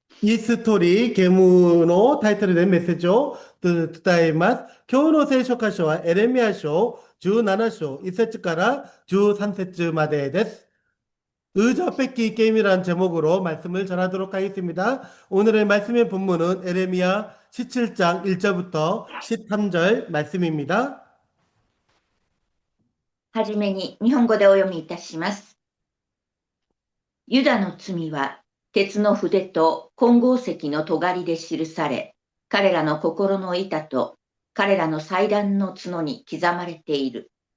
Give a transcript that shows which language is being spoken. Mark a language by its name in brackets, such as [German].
[Japanese] いいストーリー、ゲームのタイトルでメッセージを伝えます。今日の聖書箇所はエレミヤ書17章 1節から13節までです. [Korean] 의자 뺏기 게임이라는 제목으로 말씀을 전하도록 하겠습니다. 오늘의 말씀의 본문은 에레미야 17장 1절부터 13절 말씀입니다. [Japanese] はじめに日本語でお読みいたします。ユダの罪は鉄の筆と金剛石の尖りで記され、彼らの心の板と彼らの祭壇の角に刻まれている。